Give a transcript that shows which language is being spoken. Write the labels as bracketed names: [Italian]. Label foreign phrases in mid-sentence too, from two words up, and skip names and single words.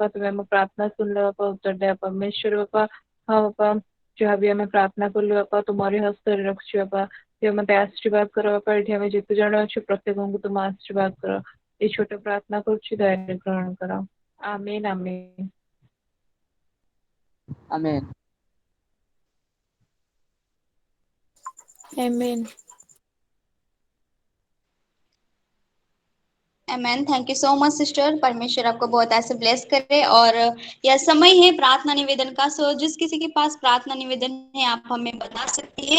[Odia] ତୁମେ ଆମ ପ୍ରାର୍ଥନା ଶୁଣିଲ ବାପା, ଉତ୍ତର ଦେବା ପରମେଶ୍ୱର ବାପା। ହଁ ବାପା ଯାହା ବି ଆମେ ପ୍ରାର୍ଥନା କଲୁ ବାପା, ତୁମରି ହସ୍ତରେ ରଖୁଛୁ ବାପା, ତୁମେ ମତେ ଆଶୀର୍ବାଦ କର ବାପା। ଏଠି ଆମେ ଯେତେ ଜଣ ଅଛୁ ପ୍ରତ୍ୟେକଙ୍କୁ ତୁମ ଆଶୀର୍ବାଦ କର। ଏଇ ଛୋଟ ପ୍ରାର୍ଥନା କରୁଛି, ଦୟାରେ ଗ୍ରହଣ କର। ଆମେନ୍ ଆମେନ୍। [Hindi] आमेन। [English] Amen. Amen. thank you so much [Hindi] सिस्टर, परमेश्वर आपको बहुत ऐसे ब्लेस करे। और यह समय है प्रार्थना निवेदन का, सो जिस किसी के पास प्रार्थना निवेदन है आप हमें बता सकती है।